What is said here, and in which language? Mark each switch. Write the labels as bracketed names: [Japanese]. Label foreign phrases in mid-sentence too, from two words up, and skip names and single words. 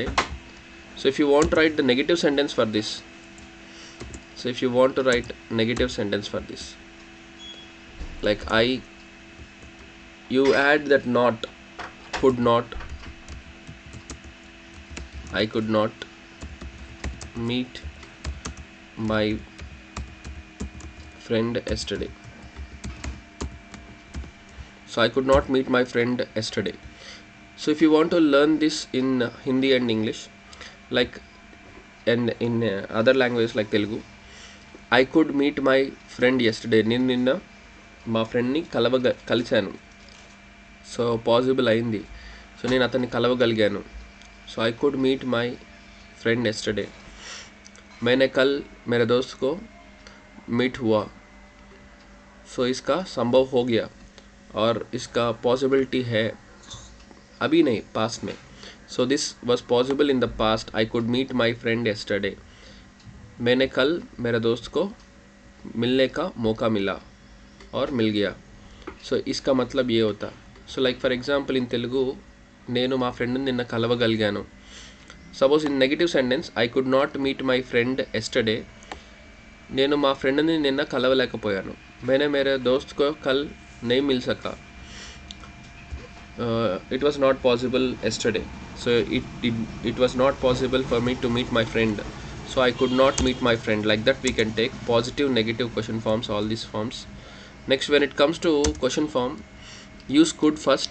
[English] So if you want to write the negative sentence for this, like you add that not, could not, I could not meet my friend yesterday. So I could not meet my friend yesterday. So if you want to learn this in Hindi and English, like and in other languages like Telugu, I could meet my friend yesterday. [Telugu] నేను నిన్న మా ఫ్రెండ్ని కలిశాను. సో పాసిబుల్ అయింది. సో నేను అతన్ని కలవగలిగాను. [English] So I could meet my friend yesterday. [Hindi] मैंने कल मेरे दोस्त को मीट हुआ. सो इसका संभव हो गया और इसका पॉसिबिलिटी है, अभी नहीं, पास्ट में. [English] So this was possible in the past. I could meet my friend yesterday. [Hindi] मैंने कल मेरे दोस्त को मिलने का मौका मिला और मिल गया. సో इसका मतलब ये होता. [English] So like for example in Telugu, [Telugu] నేను మా ఫ్రెండ్ని నిన్న కలవగలిగాను. [English] Suppose in negative sentence, I could not meet my friend yesterday. [Telugu] నేను మా ఫ్రెండ్ని నిన్న కలవలేకపోయాను. [Hindi] मैंने मेरे दोस्त को कल नहीं मिल सका. [English] It was not possible yesterday. So it was not possible for me to meet my friend. So I could not meet my friend. Like that we can take positive, negative question forms, all these forms. Next, when it comes to question form, use could first.